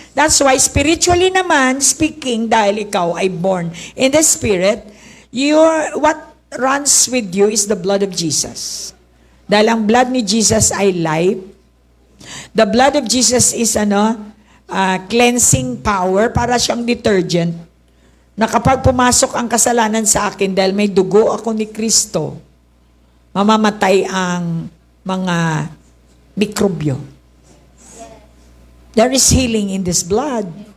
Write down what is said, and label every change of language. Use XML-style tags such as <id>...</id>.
<en>That's why spiritually naman, speaking, dahil ikaw ay born in the Spirit, what runs with you is the blood of Jesus.</en> <tl>Dahil ang blood ni Jesus ay life. The blood of Jesus is cleansing power, para siyang detergent, na kapag pumasok ang kasalanan sa akin, dahil may dugo ako ni Kristo, mamamatay ang mga mikrobyo.</tl> <en>There is healing in this blood.</en>